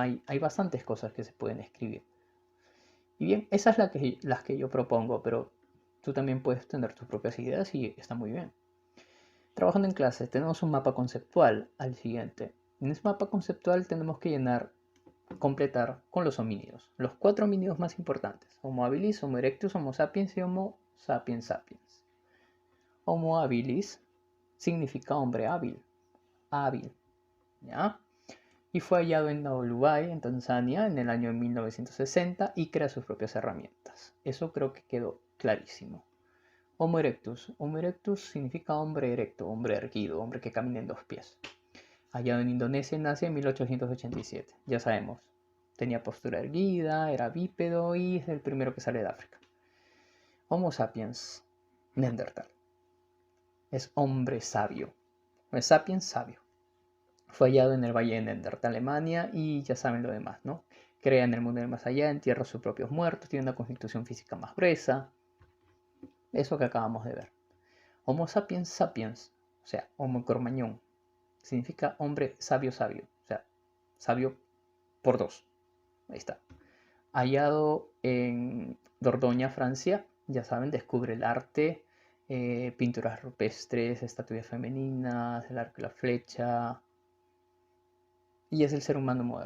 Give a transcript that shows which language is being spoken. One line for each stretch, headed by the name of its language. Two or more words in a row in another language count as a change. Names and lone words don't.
Spanish: Hay bastantes cosas que se pueden escribir. Y bien, esas son las que yo propongo, pero tú también puedes tener tus propias ideas y está muy bien. Trabajando en clase, tenemos un mapa conceptual al siguiente. En ese mapa conceptual tenemos que completar con los homínidos. Los 4 homínidos más importantes. Homo habilis, Homo erectus, Homo sapiens y Homo sapiens sapiens. Homo habilis significa hombre hábil. Hábil. ¿Ya? Y fue hallado en Naolubai, en Tanzania, en el año 1960 y crea sus propias herramientas. Eso creo que quedó clarísimo. Homo erectus. Homo erectus significa hombre erecto, hombre erguido, hombre que camina en dos pies. Hallado en Indonesia, nace en 1887. Ya sabemos, tenía postura erguida, era bípedo y es el primero que sale de África. Homo sapiens, Neandertal. Es hombre sabio. Es sapiens sabio. Fue hallado en el valle de Neandertal, Alemania, y ya saben lo demás, ¿no? Crea en el mundo del más allá, entierra a sus propios muertos, tiene una constitución física más gruesa. Eso que acabamos de ver. Homo sapiens sapiens, o sea, Homo Cro-Magnon, significa hombre sabio sabio, o sea, sabio por dos. Ahí está. Hallado en Dordoña, Francia, ya saben, descubre el arte, pinturas rupestres, estatuas femeninas, el arco y la flecha, y es el ser humano moderno.